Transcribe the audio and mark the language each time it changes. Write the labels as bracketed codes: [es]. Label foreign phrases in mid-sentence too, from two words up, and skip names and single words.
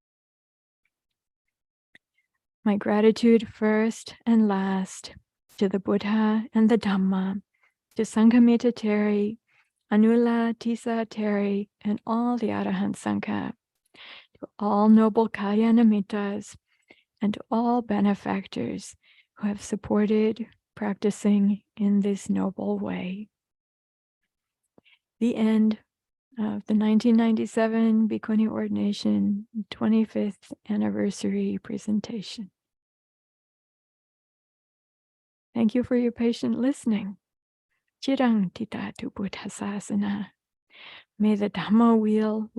[en] My gratitude first and last to the Buddha and the Dhamma, to Sanghamitta Theri, Anula Tisa Theri, and all the Arahant Sangha, to all noble Kalyanamitas, and to all benefactors who have supported practicing in this noble way. The end of the 1997 Bhikkhuni Ordination 25th anniversary presentation. Thank you for your patient listening. [pi] Chirang titatu buddhasasana. [en] May the Dhamma wheel